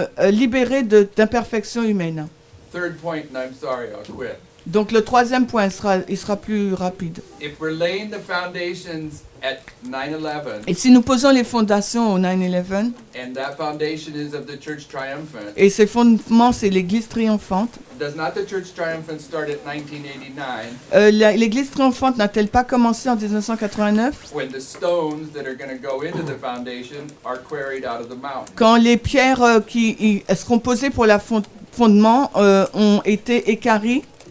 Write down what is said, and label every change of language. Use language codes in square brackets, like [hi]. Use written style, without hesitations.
[fr] Libéré d'imperfection humaine. [en] Third point, and I'm sorry, I'll quit. [fr] Donc le troisième point, il sera plus rapide. [en] If we're laying the foundations at 9/11, [fr] Et si nous posons les fondations au 9/11, [en] and that foundation is of the church triumphant, [fr] et ces fondements, c'est l'Église triomphante, [en] does not the church triumphant start at 1989 [fr] l'Église triomphante n'a-t-elle pas commencé en 1989 [en] when the stones that are going to go into the foundation are quarried out of the mountain? [fr] quand les pierres qui seront posées pour le fondement ont été équarries?